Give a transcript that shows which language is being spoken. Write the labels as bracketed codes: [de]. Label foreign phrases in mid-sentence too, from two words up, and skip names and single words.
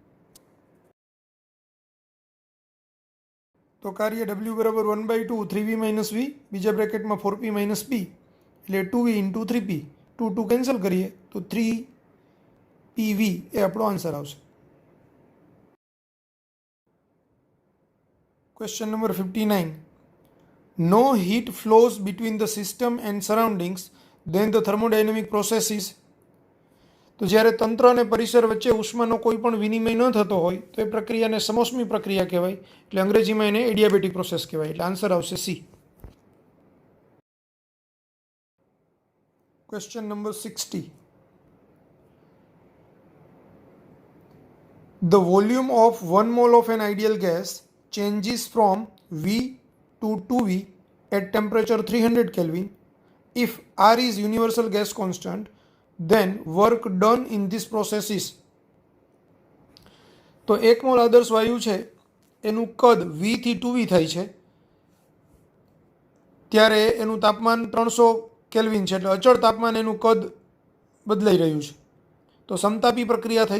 [gu] તો કાર્ય W બરાબર 1/2 3v - v બીજા બ્રેકેટમાં 4p - p એટલે 2v × 3p 2 કેન્સલ કરીએ તો 3pv એ આપણો આન્સર આવશે. [en] Question number 59. No heat flows between the system and surroundings, then the thermodynamic process is. [gu] તો જ્યારે તંત્ર અને પરિસર વચ્ચે ઉષ્માનો કોઈ પણ વિનિમય ન થતો હોય તો એ પ્રક્રિયાને સમોષ્મી પ્રક્રિયા કહેવાય એટલે અંગ્રેજીમાં એને [en] adiabatic process [gu] કહેવાય એટલે આન્સર આવશે સી. [en] Question number 60. The volume of 1 mole of an ideal gas changes from V to 2V at temperature 300 Kelvin. If R is universal gas constant, then work done in this process is. [gu] તો 1 મોલ આદર્શ વાયુ છે એનું કદ V થી 2V થાય છે ત્યારે એનું તાપમાન 300 કેલ્વિન છે એટલે અચળ તાપમાન એનું કદ બદલાઈ રહ્યું છે. તો સમતાપી પ્રક્રિયા થઈ.